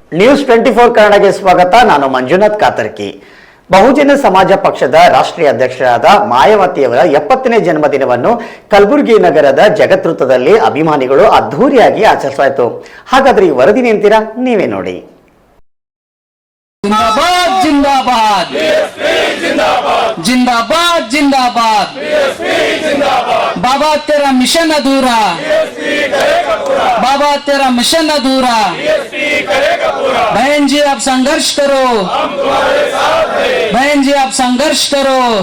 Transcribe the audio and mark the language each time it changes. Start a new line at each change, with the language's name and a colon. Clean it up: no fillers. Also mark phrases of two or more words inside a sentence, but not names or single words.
Kannada: ನ್ಯೂಸ್ 24 ಕನ್ನಡಕ್ಕೆ ಸ್ವಾಗತ. ನಾನು ಮಂಜುನಾಥ್ ಕಾತರ್ಕಿ. ಬಹುಜನ ಸಮಾಜ ಪಕ್ಷದ ರಾಷ್ಟ್ರೀಯ ಅಧ್ಯಕ್ಷರಾದ ಮಾಯಾವತಿಯವರ 70ನೇ ಜನ್ಮದಿನವನ್ನು ಕಲಬುರಗಿ ನಗರದ ಜಗತ್ವೃತ್ತದಲ್ಲಿ ಅಭಿಮಾನಿಗಳು ಅದ್ಧೂರಿಯಾಗಿ ಆಚರಿಸಲಾಯಿತು. ಹಾಗಾದ್ರೆ ಈ ವರದಿ ನಿಂತೀರಾ, ನೀವೇ ನೋಡಿ.
Hindi: जिंदाबाद जिंदाबाद जिंदाबाद जिंदाबाद बाबा तेरा मिशन अधूरा, बाबा तेरा मिशन अधूरा। बहन जी आप संघर्ष करो, बहन जी आप संघर्ष करो।